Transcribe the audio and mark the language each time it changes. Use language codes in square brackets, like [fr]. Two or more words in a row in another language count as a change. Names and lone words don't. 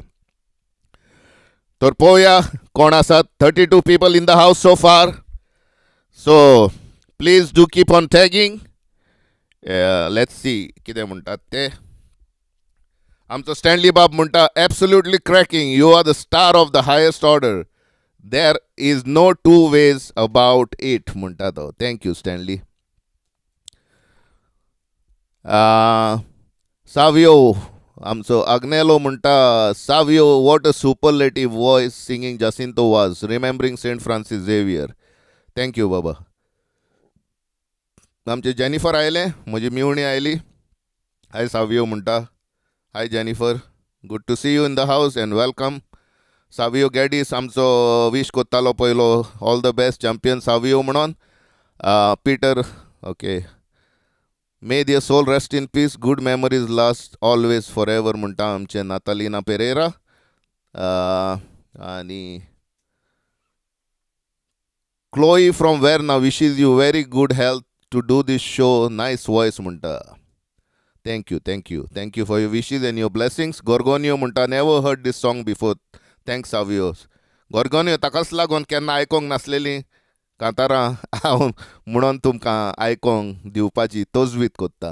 [kok] तर पळोवया कोण आसात. [en] 32 people in the house so far. So please do keep on tagging. Let's see [kok] कितें म्हणटात ते. आमचो स्टॅनली बाब म्हणटा [en] absolutely cracking. You are the star of the highest order. There is no two ways about it [kok] म्हणटा तो. [en] Thank you Stanley. Savio [kok] आमचो Agnello म्हणटा [en] Savio, what a superlative voice singing Jacinto VAZ, remembering Saint Francis Xavier. Thank you बाबा. [kok] आमचे जेनिफर आयले, म्हजी मिवणी आयली. हाय सावियो म्हणटा. हाय जेनिफर, [en] Good to see you in the house and welcome. [kok] सावियो गॅडीस आमचो विश कोत्तालो पयलो, [en] all the best champion Savio [kok] म्हणून. [en] Peter okay, may their soul rest in peace, good memories last always for ever [kok] म्हणटा आमचे [en] नातालिना पेरेरा. आनी Chloe from Verna wishes you very good health to do this show, nice voice म्हणटा. Thank you for your wishes and your blessings. गोर्गोनियो म्हणटा never heard this song before. Thanks Savio. [kok] गोर्गोनियो ताकाच लागून केन्ना आयकोंक नासलेली कांतारां हांव म्हणून तुमकां आयकोंक दिवपाची तजवीज कोत्ता.